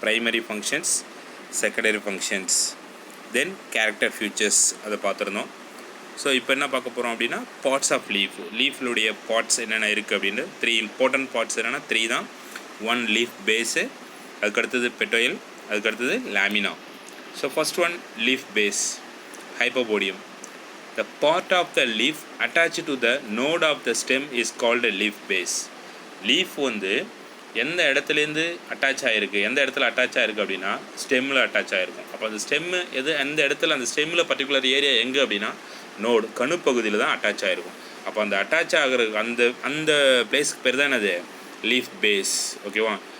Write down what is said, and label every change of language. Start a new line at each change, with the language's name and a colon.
Tamil: Primary functions, secondary functions, தென் character features அதை பார்த்துருந்தோம். So இப்போ என்ன பார்க்க போகிறோம் அப்படின்னா பார்ட்ஸ் ஆஃப் லீஃப்லுடைய பார்ட்ஸ் என்னென்ன இருக்குது அப்படின்னு. த்ரீ இம்பார்ட்டன்ட் பார்ட்ஸ் என்னென்னா த்ரீ தான். ஒன் லீஃப் பேஸு, அதுக்கடுத்தது பெட்டோயில், அதுக்கடுத்தது lamina. So first one leaf base, hypopodium.
English: The part of the leaf attached to the node of the stem is called a leaf base.
Tamil: Leaf வந்து எந்த இடத்துலேருந்து attach ஆகிருக்கு, எந்த இடத்துல அட்டாச் ஆகிருக்கு அப்படின்னா ஸ்டெம்மில் அட்டாச் ஆகிருக்கும். அப்போ அந்த ஸ்டெம்மு அந்த இடத்துல அந்த ஸ்டெம்மில் பர்டிகுலர் ஏரியா எங்கே அப்படின்னா நோடு கணுப்பகுதியில் தான் அட்டாச் ஆகிருக்கும். அப்போ அந்த அட்டாச் ஆகிற அந்த பிளேஸ்க்கு பேர் தான் என்னது லீஃப் பேஸ். ஓகேவா?